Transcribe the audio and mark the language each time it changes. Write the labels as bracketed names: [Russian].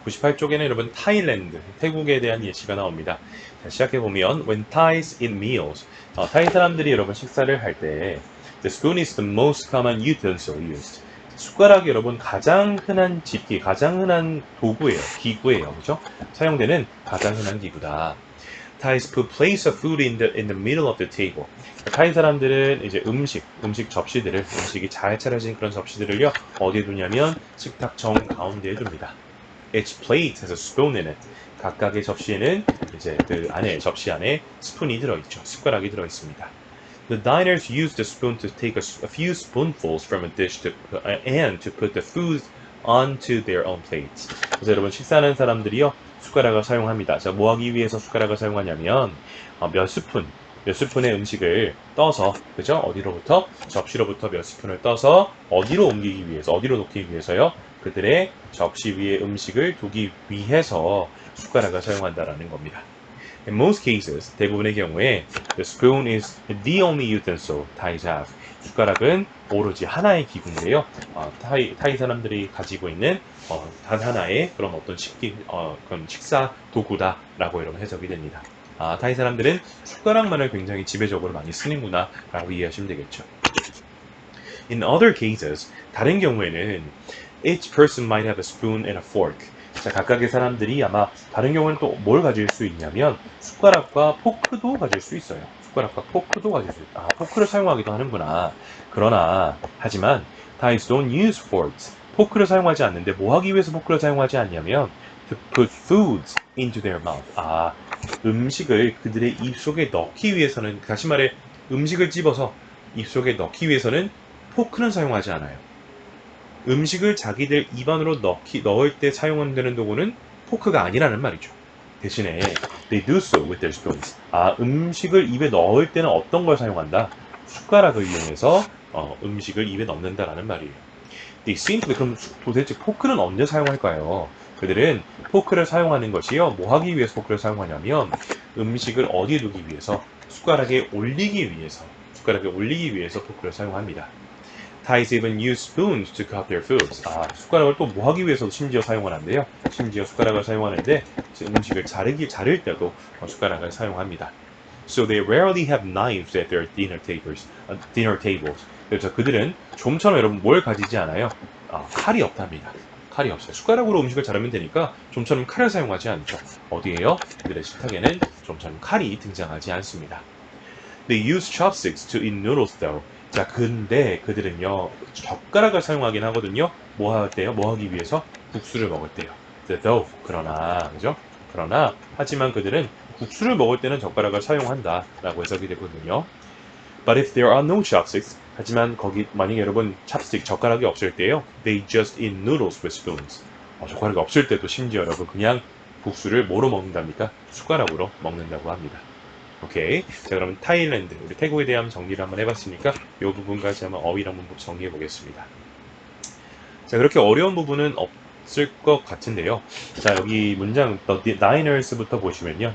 [Korean] 98쪽에는 여러분 타일랜드, 태국에 대한 예시가 나옵니다. 자, 시작해보면 [English] When Thais eat meals, [Korean] 타이 사람들이 여러분 식사를 할 때 [English] The spoon is the most common utensil used. [Korean] 숟가락이 여러분 가장 흔한 집기, 가장 흔한 도구예요. 기구예요. 그죠? 사용되는 가장 흔한 기구다. [English] Thais put plates of food in the middle of the table. [Korean] 타이 사람들은 이제 음식 접시들을, 음식이 잘 차려진 그런 접시들을요, 어디에 두냐면 식탁 정 가운데에 둡니다. [English] Each plate has a spoon in it. [Korean] 각각의 접시에는 이제 그 안에, 접시 안에 스푼이 들어있죠. 숟가락이 들어있습니다. [English] The diners use the spoon to take a few spoonfuls from a dish and to put the food onto their own plates. [Korean] 그래서 여러분 식사하는 사람들이요, 숟가락을 사용합니다. 자, 뭐 하기 위해서 숟가락을 사용하냐면 몇 스푼의 음식을 떠서, 그죠? 어디로부터? 접시로부터 몇 스푼을 떠서 어디로 옮기기 위해서, 어디로 놓기 위해서요? 그들의 접시 위에 음식을 두기 위해서 숟가락을 사용한다라는 겁니다. [English] In most cases, [Korean] 대부분의 경우에 [English] the spoon is the only utensil Thais have. [Korean] 숟가락은 오로지 하나의 기구인데요. 타이 사람들이 가지고 있는 단 하나의 그런 어떤 그런 식사 도구다라고 여러분 해석이 됩니다. 타이 사람들은 숟가락만을 굉장히 지배적으로 많이 쓰는구나 라고 이해하시면 되겠죠. [English] In other cases, [Korean] 다른 경우에는 [English] each person might have a spoon and a fork. [Korean] 자, 각각의 사람들이 아마 다른 경우는 또 뭘 가질 수 있냐면 숟가락과 포크도 가질 수 있어요. 숟가락과 포크도 가질 수 있다. 포크를 사용하기도 하는구나. 하지만 [English] Thais don't use forks. [Korean] 포크를 사용하지 않는데 뭐 하기 위해서 포크를 사용하지 않냐면 [English] to put foods into their mouth. [Korean] 음식을 그들의 입속에 넣기 위해서는, 다시 말해 음식을 집어서 입속에 넣기 위해서는 포크는 사용하지 않아요. 음식을 자기들 입안으로 넣을 때 사용되는 도구는 포크가 아니라는 말이죠. 대신에 [English] they do so with their spoons. [Korean] 음식을 입에 넣을 때는 어떤 걸 사용한다? 숟가락을 이용해서 음식을 입에 넣는다라는 말이에요. [English] They simply, [Korean] 그럼 도대체 포크는 언제 사용할까요? 그들은 포크를 사용하는 것이요, 뭐 하기 위해서 포크를 사용하냐면 음식을 어디에 두기 위해서, 숟가락에 올리기 위해서 포크를 사용합니다. [English] Thais even use spoons to cut their foods. [Korean] 숟가락을 또 뭐 하기 위해서 심지어 사용을 한대요. 심지어 숟가락을 사용하는데 음식을 자를 때도 숟가락을 사용합니다. [English] So they rarely have knives at their dinner tables. [Korean] 그래서 그들은 좀처럼 여러분 뭘 가지지 않아요? 칼이 없답니다. 칼이 없어요. 숟가락으로 음식을 자르면 되니까 좀처럼 칼을 사용하지 않죠. 어디에요? 그들의 식탁에는 좀처럼 칼이 등장하지 않습니다. [English] They use chopsticks to eat noodles though. [Korean] 자, 근데 그들은요, 젓가락을 사용하긴 하거든요. 뭐 할 때요? 뭐 하기 위해서? 국수를 먹을 때요. though. 그죠? 하지만 그들은 국수를 먹을 때는 젓가락을 사용한다 라고 해석이 되거든요. [English] But if there are no chopsticks, [Korean] 하지만 거기 만약에 여러분 젓가락이 없을 때요, [English] they just eat noodles with spoons. [Korean] 젓가락이 없을 때도 심지어 여러분 그냥 국수를 뭐로 먹는답니까? 숟가락으로 먹는다고 합니다. 오케이. 자, 그럼 타일랜드, 우리 태국에 대한 정리를 한번 해봤으니까 이 부분까지 한번 어휘랑 문법 정리해 보겠습니다. 자, 그렇게 어려운 부분은 없을 것 같은데요. 자, 여기 문장 The diners부터 보시면요.